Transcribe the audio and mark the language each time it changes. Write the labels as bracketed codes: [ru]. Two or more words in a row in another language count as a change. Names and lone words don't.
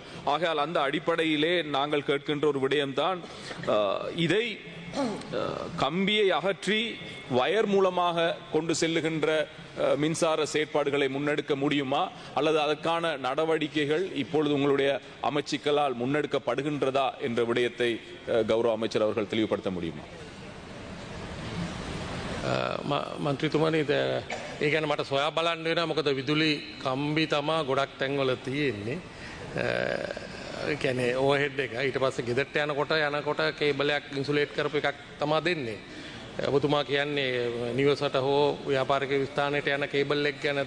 [ta] ஆகையால் அந்த அடிப்படையிலே நாங்கள் கேட்கின்ற ஒரு விடயம்தான், இதை கம்பியை அகற்றி வயர் மூலமாக கொண்டு செல்லுகின்ற மின்சார செயற்பாடுகளை முன்னெடுக்க முடியுமா, அல்லது அதற்கான நடவடிக்கைகள் இப்பொழுது உங்களுடைய அமைச்சுக்களால் முன்னெடுக்கப்படுகின்றதா என்ற விடயத்தை கௌரவ அமைச்சர் அவர்கள் தெளிவுபடுத்த முடியுமா? [si] මන්ත්‍රීතුමනි, ඒ ගැන මට සොයා බලන්න වෙනවා. මොකද විදුලි කම්බි තමා ගොඩක් තැන්වල තියෙන්නේ. ඒ කියන්නේ ඕවර්හෙඩ් එක ඊට පස්සේ ගෙදරට යනකොට කේබලයක් ඉන්සුලේට් කරපු එකක් තමා දෙන්නේ. ඔබතුමා කියන්නේ නිවසට හෝ ව්‍යාපාරික ස්ථානයට යන කේබල් එක ගැනද?